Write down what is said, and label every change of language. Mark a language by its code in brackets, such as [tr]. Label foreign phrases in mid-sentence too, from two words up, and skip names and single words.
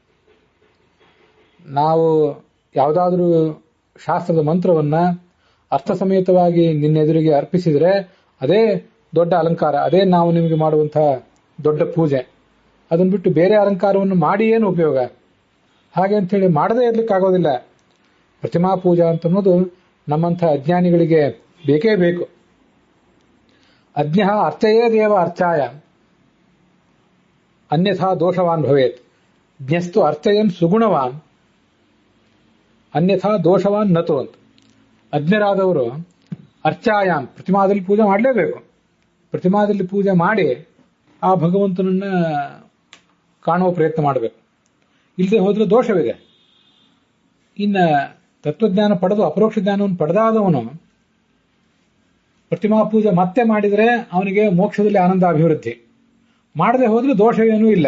[kn] ನಾವು ಯಾವುದಾದ್ರೂ ಶಾಸ್ತ್ರದ ಮಂತ್ರವನ್ನ ಅರ್ಥ ಸಮೇತವಾಗಿ ನಿನ್ನೆದುರಿಗೆ ಅರ್ಪಿಸಿದರೆ ಅದೇ ದೊಡ್ಡ ಅಲಂಕಾರ, ಅದೇ ನಾವು ನಿಮಗೆ ಮಾಡುವಂತಹ ದೊಡ್ಡ ಪೂಜೆ. ಅದನ್ನ ಬಿಟ್ಟು ಬೇರೆ ಅಲಂಕಾರವನ್ನು ಮಾಡಿ ಏನು ಉಪಯೋಗ? ಹಾಗೆ ಅಂತೇಳಿ ಮಾಡದೇ ಇರ್ಲಿಕ್ಕಾಗೋದಿಲ್ಲ. ಪ್ರತಿಮಾ ಪೂಜಾ ಅಂತ ಅನ್ನೋದು ನಮ್ಮಂಥ ಅಜ್ಞಾನಿಗಳಿಗೆ ಬೇಕೇ ಬೇಕು. [sa] ಅಜ್ಞಃ ಅರ್ಚಯೇದೇವ ಅರ್ಚಾಯ ಅನ್ಯಥಾ ದೋಷವಾನ್ ಭವೇತ್. ಜ್ಞಸ್ತು ಅರ್ಚಯನ್ ಸುಗುಣವಾನ್ ಅನ್ಯಥಾ ದೋಷವಾನ್ ನತು ಅಂತ. [kn] ಅಜ್ಞರಾದವರು ಅರ್ಚಾಯಾಮ್ ಪ್ರತಿಮಾದಲ್ಲಿ ಪೂಜೆ ಮಾಡಲೇಬೇಕು. ಪ್ರತಿಮಾದಲ್ಲಿ ಪೂಜೆ ಮಾಡಿ ಆ ಭಗವಂತನನ್ನ ಕಾಣುವ ಪ್ರಯತ್ನ ಮಾಡಬೇಕು. ಇಲ್ಲದೆ ಹೋದ್ರೆ ದೋಷವಿದೆ. ಇನ್ನ ತತ್ವಜ್ಞಾನ ಪಡೆದು ಅಪರೋಕ್ಷ ಜ್ಞಾನವನ್ನು ಪಡೆದಾದವನು ಪ್ರತಿಮಾ ಪೂಜೆ ಮತ್ತೆ ಮಾಡಿದರೆ ಅವನಿಗೆ ಮೋಕ್ಷದಲ್ಲಿ ಆನಂದ ಅಭಿವೃದ್ಧಿ, ಮಾಡದೆ ಹೋದ್ರೆ ದೋಷವೇನೂ ಇಲ್ಲ.